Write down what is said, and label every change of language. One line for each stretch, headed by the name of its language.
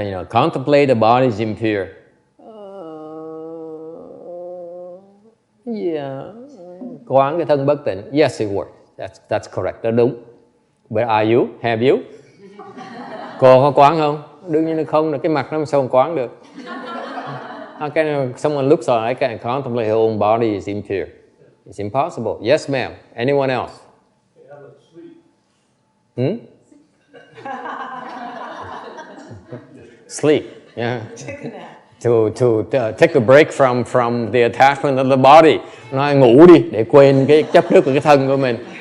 English: contemplate the body is impure.
Vietnamese: Yeah, quán cái thân bất tịnh.
English: Yes, it works. That's correct.
Vietnamese: Đó đúng.
English: But are you? Have you?
Vietnamese: Cô có quán không? Đương nhiên là không. Là cái mặt nó sao quán được?
English: How can someone looks on I can contemplate her own body is impure? It's impossible. Yes, ma'am. Anyone else? How about sleep? Sleep. Yeah. Take a nap. To take a break from the attachment of the body.
Vietnamese: Nói ngủ đi để quên cái chấp trước của cái thân của mình.